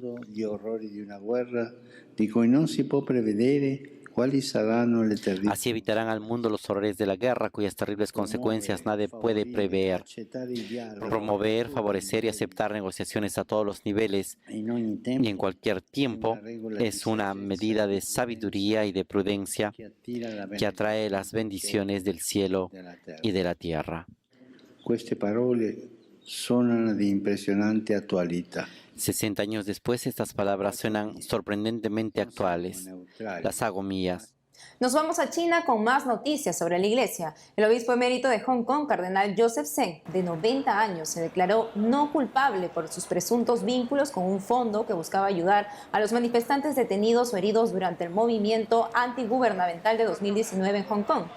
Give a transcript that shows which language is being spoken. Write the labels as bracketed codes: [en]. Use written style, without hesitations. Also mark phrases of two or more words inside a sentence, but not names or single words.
[es] Así evitarán al mundo los horrores de la guerra, cuyas terribles consecuencias nadie puede prever. Promover, favorecer y aceptar negociaciones a todos los niveles y en cualquier tiempo es una medida de sabiduría y de prudencia que atrae las bendiciones del cielo y de la tierra. [it] Queste parole suonano di impressionante attualità. [es] 60 años después, estas palabras suenan sorprendentemente actuales. Las hago mías. Nos vamos a China con más noticias sobre la iglesia. El obispo emérito de Hong Kong, cardenal Joseph Zeng, de 90 años, se declaró no culpable por sus presuntos vínculos con un fondo que buscaba ayudar a los manifestantes detenidos o heridos durante el movimiento antigubernamental de 2019 en Hong Kong.